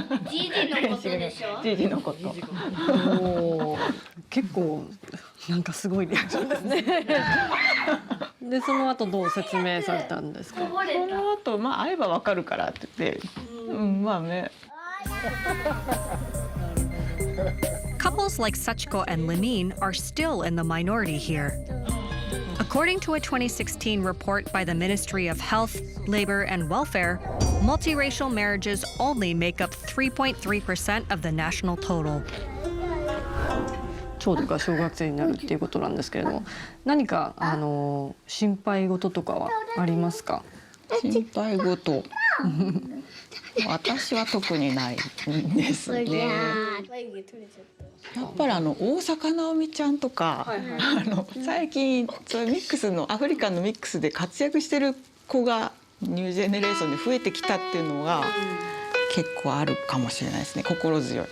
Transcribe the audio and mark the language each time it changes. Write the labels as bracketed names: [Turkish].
[Japanese] じじのことでしょ？じじのこと。結構なんかすごいリアクションですね。でその後どう説明されたんですか？その後会えばわかるからって言って、ね。 [English] Couples like Sachiko and Lamine are still in the minority here. According to a 2016 report by the Ministry of Health, Labor and Welfare, multiracial marriages only make up 3.3% of the national total. [Japanese] 長女が小学生になるっていうことなんですけれども、何か心配事とかはありますか？心配事。私は特にないんですね。やっぱり大坂なおみちゃんとか、最近そういうミックスのアフリカンのミックスで活躍してる子がニュージェネレーションで増えてきたっていうのが結構あるかもしれないですね。心強い。